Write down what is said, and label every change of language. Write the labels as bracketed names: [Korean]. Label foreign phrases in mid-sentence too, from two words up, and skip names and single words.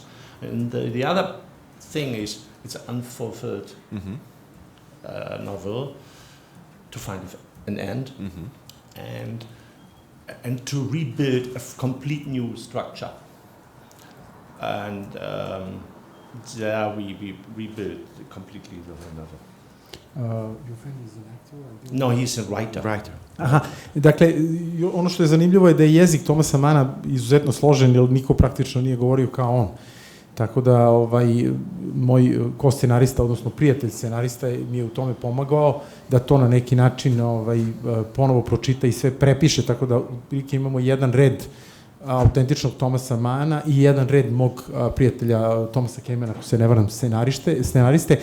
[English] And the other thing is it's an unfulfilled novel to find an end and to rebuild a complete new structure. And there we rebuilt completely the whole novel. Your friend is an actor? No, he's a writer. Writer. [Serbian] Aha, dakle, ono što je zanimljivo je da je jezik Thomasa Manna izuzetno složen, jer niko praktično nije govorio kao on. Tako da, moj ko-scenarista, odnosno prijatelj scenarista mi je u tome pomagao da to na neki način ponovo pročita i sve prepiše, tako da prilike imamo jedan red autentičnog Thomasa Manna i jedan red mog prijatelja Thomasa Kemena, ako se ne varam, scenariste.